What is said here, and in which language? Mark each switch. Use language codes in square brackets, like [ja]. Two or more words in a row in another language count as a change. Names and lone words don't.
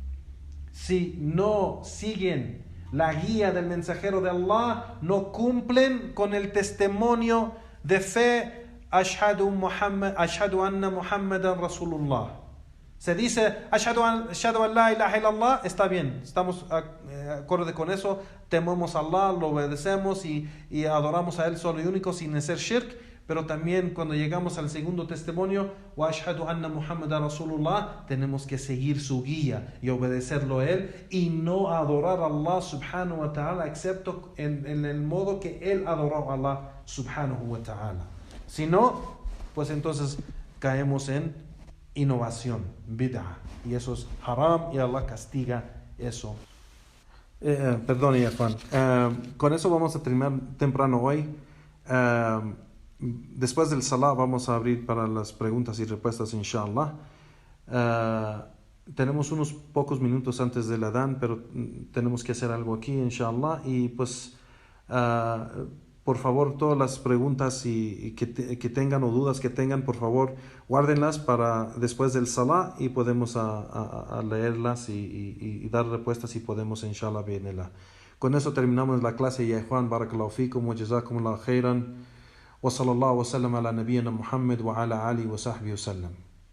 [es] Si no siguen la guía del mensajero de Allah, no cumplen con el testimonio de fe, [ar] أشهد أن محمدا رسول الله. [es] Se dice [ar] أشهد أن لا إله إلا الله, [es] está bien, estamos acorde con eso, tememos a Allah, lo obedecemos y adoramos a Él solo y único sin hacer shirk, pero también cuando llegamos al segundo testimonio, [ar] وأشهد أن محمدا رسول الله, [es] tenemos que seguir su guía y obedecerlo a él y no adorar a Allah [ar] سبحانه وتعالى [es] excepto en el modo que él adoró a Allah [ar] سبحانه وتعالى. [es] Si no, pues entonces caemos en innovación, bid'ah, y eso es haram y Allah castiga eso. Perdón, Juan. Con eso vamos a terminar temprano hoy. Después del salah vamos a abrir para las preguntas y respuestas, inshallah. Tenemos unos pocos minutos antes del adán, pero tenemos que hacer algo aquí, inshallah. Y pues, por favor, todas las preguntas y que tengan o dudas que tengan, por favor, guárdenlas para después del salah y podemos a leerlas y dar respuestas y podemos, [ar] إن شاء الله، بإذن الله. [es] Con eso terminamos la clase. Ya Juan, [ar] بارك الله فيكم وجزاكم الله خيرا. وصلى الله وسلم على نبينا محمد وعلى آله وصحبه وسلم.